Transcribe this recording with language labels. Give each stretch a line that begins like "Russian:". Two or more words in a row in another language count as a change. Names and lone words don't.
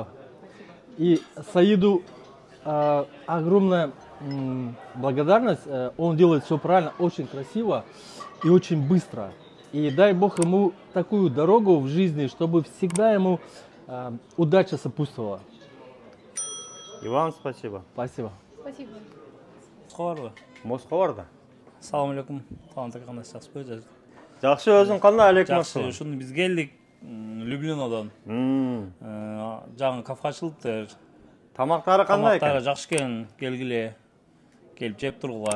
Russian: И Саиду огромная благодарность. Он делает все правильно, очень красиво и очень быстро. И дай Бог ему такую дорогу в жизни, чтобы всегда ему удача сопутствовала. И вам спасибо. Спасибо. Спасибо.
Kyrgyz: Москва барда. Салам алейкум. Саламатсызбы, жакшысызбы? Жакшы, өзүң кандай? Алейкум Жакшы, ассалам. ушуну биз келдик Люблинодон. Жаңы кафе ачылыптыр. Тамактары кандай Тамактары экен? жакшы экен, келгиле. Келип жеп тургула.